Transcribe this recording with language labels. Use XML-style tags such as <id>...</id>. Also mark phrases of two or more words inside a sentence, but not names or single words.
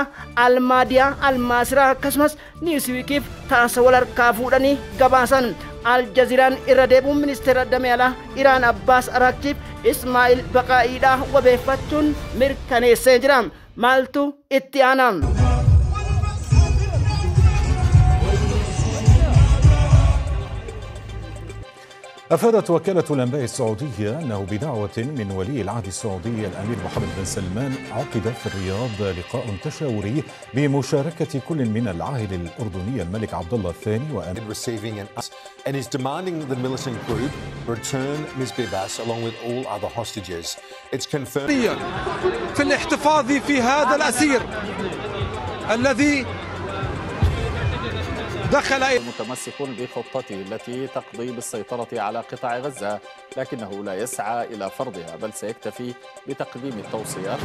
<om>Almaadiyaa Almaasiraa akkasumas Niwuswiikiif taasisa wal harkaa fuudhanii gabaasan. Aljaziiraan irra deebuun ministeera Dameelaa Iraan Abbaas Araghchiif Ismaa'il Baqaa'iidhaa wabeeffachuun mirkaneessee jira. Maaltu itti aanaa?</om> <ar>أفادت وكالة الأنباء السعودية أنه بدعوة من ولي العهد السعودي الأمير محمد بن سلمان عقد في الرياض لقاء تشاوري بمشاركة كل من العاهل الأردني الملك عبد الله الثاني</ar> <en>and is demanding the militant group return Ms. Bibas along with all other hostages. It's confirmed</en> <ar>في الاحتفاظ في هذا الأسير الذي دخل متمسك بخطته التي تقضي بالسيطرة على قطاع غزة، لكنه لا يسعى إلى فرضها بل سيكتفي بتقديم التوصيات.</ar>